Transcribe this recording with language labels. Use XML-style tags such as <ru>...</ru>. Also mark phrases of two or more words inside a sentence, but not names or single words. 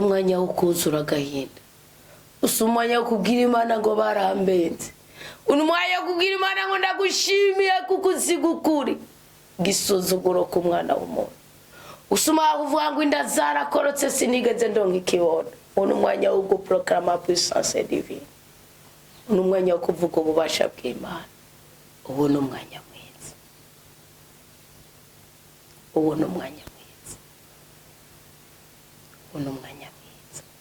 <rn>umwanya wo kuzura agahinda si umwanya wo kubwira Imana ngo barambenze uno mwanya wo kubwira Imana ngo ndagushimiye kuko uziga ukuri gisuzuguro ku mwana w'umuntu usuma kuvuga ngo inda zarakorotse sinigeze ndonka ikibona uno mwanya wo guproclama</rn> <fr>puissance divine</fr> <rn>uno mwanya wo kuvuga ububasha bw'Imana uwo ni umwanya mwiza uwo ni umwanya mwiza uwo ni umwanya mwiza</rn>